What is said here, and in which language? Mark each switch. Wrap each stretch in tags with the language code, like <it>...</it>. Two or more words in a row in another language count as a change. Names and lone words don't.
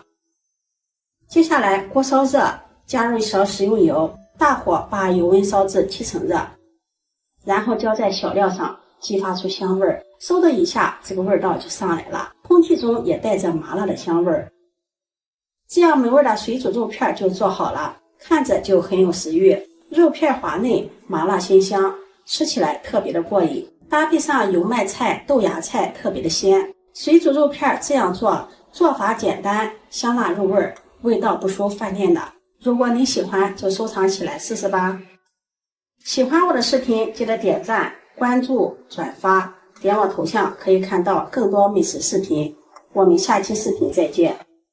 <zh>接下来鍋燒熱，加入1勺食用油，大火把油温燒至7成熱，然後浇在小料上，激發出香味，收的一下，这個味道就上來了，空氣中也帶着麻辣的香味。這樣美味的水煮肉片就做好了，看着就很有食欲。肉片滑嫩，麻辣鮮香，吃起來特別的過癮，搭配上油麥菜、豆芽菜，特別的鮮。水煮肉片這樣做法簡單，香辣入味，味道不輸飯店的。如果你喜歡，就收藏起來試試吧。喜歡我的視頻，記得點讚、關注、轉發，點我頭像可以看到更多美食視頻。我們下期視頻再見。</zh>